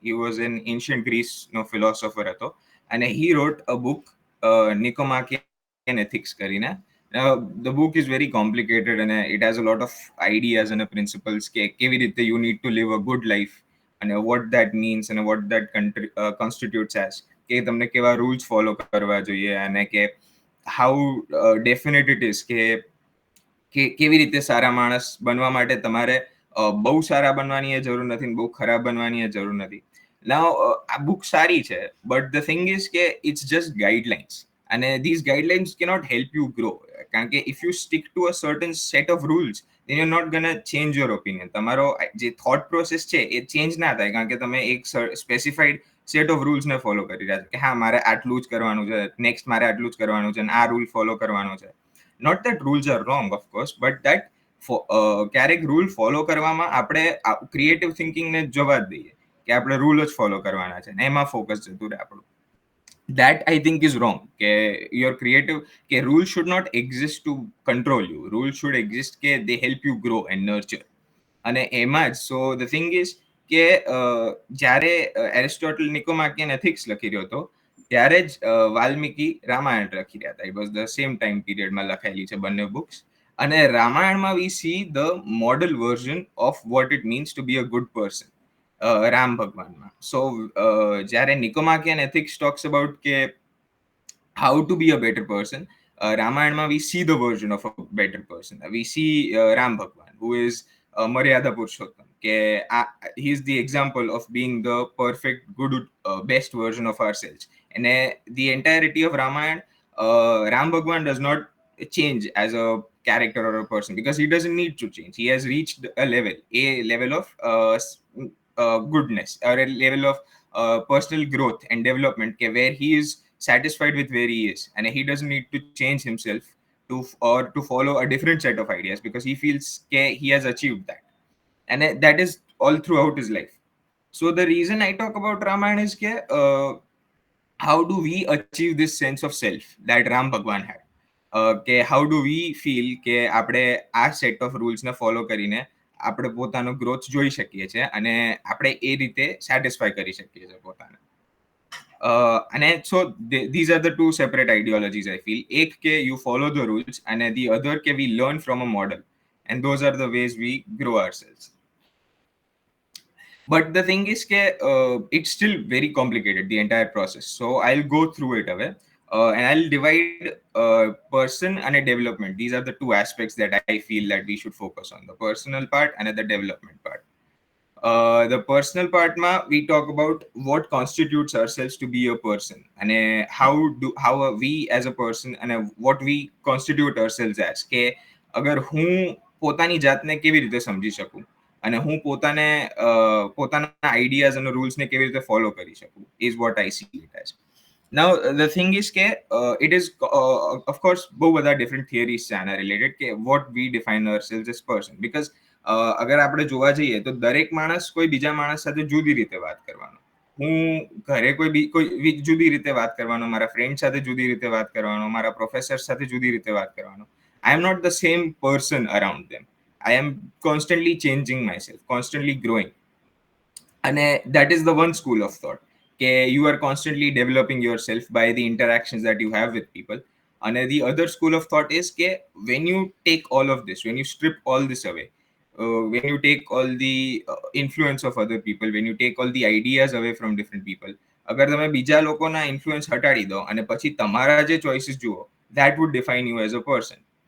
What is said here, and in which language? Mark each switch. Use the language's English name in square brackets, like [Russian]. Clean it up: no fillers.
[English] he was an ancient [Gujarati] ગ્રીસનો philosopher હતો, અને [English] He wrote a book Nicomachean ethics કરીને. The book is very complicated and it has a lot of ideas and principles [Gujarati] કે કેવી રીતે [English] you need to live a good life and what that means and what that constitutes as, [Gujarati] કે તમને કેવા rules follow કરવા જોઈએ, અને કે [English] how definite it is [Gujarati] કે કેવી રીતે સારા માણસ બનવા માટે તમારે બહુ સારા બનવાની જરૂર નથી, બહુ ખરાબ બનવાની જરૂર નથી. [English] Now [Gujarati] આ બુક સારી છે, [English] but the thing is કે it's just guidelines, and these guidelines cannot help you grow. [Gujarati] કારણ કે [English] if you stick to a certain set of rules, then you're not gonna change your opinion. [Gujarati] તમારો જે thought process છે એ change ના થાય, કારણ કે તમે એક સ્પેસિફાઈડ સેટ ઓફ રૂલ્સ ને ફોલો કરી રહ્યા છો કે હા મારે આટલું જ કરવાનું છે, નેક્સ્ટ મારે આટલું જ કરવાનું છે, અને આ રૂલ ફોલો કરવાનો છે. [English] not that rules are wrong of course, but that [Gujarati] ક્યારેક રૂલ ફોલો કરવામાં આપણે ક્રિએટિવ થિંકિંગને જવા જ દઈએ કે આપણે રૂલ જ ફોલો કરવાના છે, ને એમાં ફોકસ જતું રહે આપણું. [English] That I think is wrong. Your creative rules should not exist to control you. Rules should exist કે they help you grow and nurture. [Gujarati] અને એમાં જ [English] so the thing is [Gujarati] કે જ્યારે એરિસ્ટોટલ નિકોમાકિયન એથિક્સ લખી રહ્યો હતો, ત્યારે જ વાલ્મીકી રામાયણ લખી રહ્યા હતા. [English] it was the same time [Gujarati] પીરિયડમાં લખાયેલી છે બંને બુક્સ. અને રામાયણમાં [English] We see the model version of what it means to be a good person, Ram ભગવાનમાં. [Gujarati] સો જ્યારે [English] Nicomachean ethics talks about કે how to be a better person, રામાયણમાં we see the version of a better person. We see Ram Bhagwan, who is Maryada Purushottam, કે he is the example of being the perfect, good, best version of ourselves. And the entirety of Ramayana, Ram Bhagwan does not change as a character or a person, because he doesn't need to change. He has reached a level of goodness, or a level of personal growth and development, where he is satisfied with where he is, and he doesn't need to change himself to follow a different set of ideas, because he feels he has achieved that, and that is all throughout his life. So the reason I talk about Ramayana is how do we achieve this sense of self that Ram Bhagwan had? How do we feel [Gujarati] કે આપણે આ set of રૂલ્સને follow કરીને આપણે પોતાનો growth જોઈ શકીએ છીએ, અને આપણે એ રીતે સેટિસ્ફાય કરી શકીએ છીએ પોતાને. [English] અને so these are the two separate ideologies I feel. Ek ke you follow the rules, and the other ke we learn from a model, and those are the ways we grow ourselves. But the thing is it's still very complicated, the entire process, so I'll go through it away, and I'll divide person and a development. These are the two aspects that I feel that we should focus on: the personal part and the development part. The personal part ma we talk about what constitutes ourselves to be a person, and how are we as a person, and what we constitute ourselves as. [Gujarati] કે અગર હું પોતાની જાતને કેવી રીતે સમજી શકું, અને હું પોતાના આઈડિયાઝ અને રૂલ્સને કેવી રીતે ફોલો કરી શકું, [English] is what I see it as. Now the thing is it is of course [Gujarati] બહુ બધા [English] different theories [Gujarati] છે આના related કે [English] what we define ourselves as person, because [Gujarati] અગર આપણે જોવા જઈએ તો દરેક માણસ કોઈ બીજા માણસ સાથે જુદી રીતે વાત કરવાનો. હું ઘરે કોઈ જુદી રીતે વાત કરવાનો, મારા ફ્રેન્ડ સાથે જુદી રીતે વાત કરવાનો, મારા પ્રોફેસર સાથે જુદી રીતે વાત કરવાનો. [English] I am not the same person around them. I am constantly changing myself, constantly growing. And that is the one school of thought. You are constantly developing yourself by the interactions that you have with people. And the other school of thought is when you take all of this, when you strip all this away, when you take all the influence of other people, when you take all the ideas away from different people, [Gujarati] અગર તમે બીજા લોકોના influence હટાડી દો અને પછી તમારા જે choices જુઓ, [English] that would define you as a person.